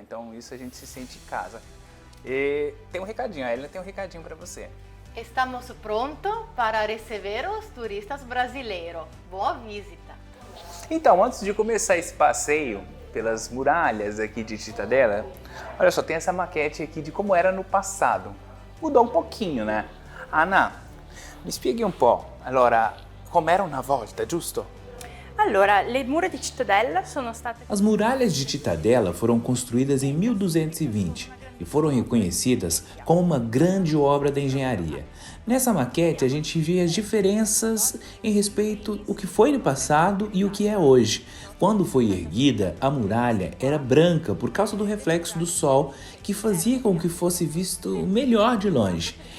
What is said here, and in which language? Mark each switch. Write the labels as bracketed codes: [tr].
[pt] Então isso a gente se sente em casa. E tem um recadinho, a Helena tem um recadinho para você. Estamos prontos para receber os turistas brasileiros. Boa visita! Então, antes de começar esse passeio pelas muralhas aqui de Cittadella, olha só, tem essa maquete aqui de como era no passado. Mudou um pouquinho, né? [it] Anna, mi spieghi un po', allora, come era una volta, giusto? Allora, le mura di Cittadella sono state... [pt] As muralhas de Cittadella foram construídas em 1220 e foram reconhecidas como uma grande obra da engenharia. Nessa maquete a gente vê as diferenças em respeito ao que foi no passado e o que é hoje. Quando foi erguida, a muralha era branca por causa do reflexo do sol, que fazia com que fosse visto melhor de longe.